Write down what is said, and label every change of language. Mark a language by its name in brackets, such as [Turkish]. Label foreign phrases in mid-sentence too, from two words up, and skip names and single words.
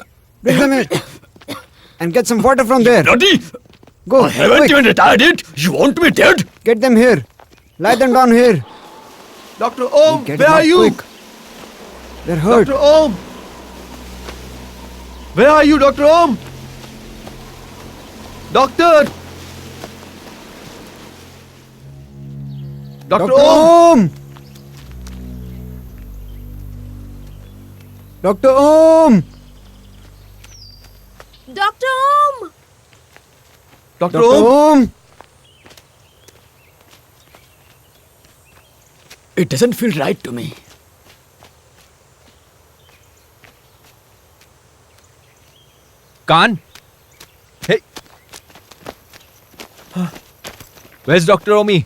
[English] Bring them here! And get some water from there! Bloody! Go, I haven't quick! even retired yet. You want me dead? Get them here! Lie them down here! Doctor Om, Get where them are up you? quick. They're hurt. Doctor Om! Where are you, Doctor Om? Doctor! Doctor Om! Om! Dr. Om! Dr. Om! Doctor Dr. Om! Om! It doesn't feel right to me. Khan? Hey! Where's Dr. Omi?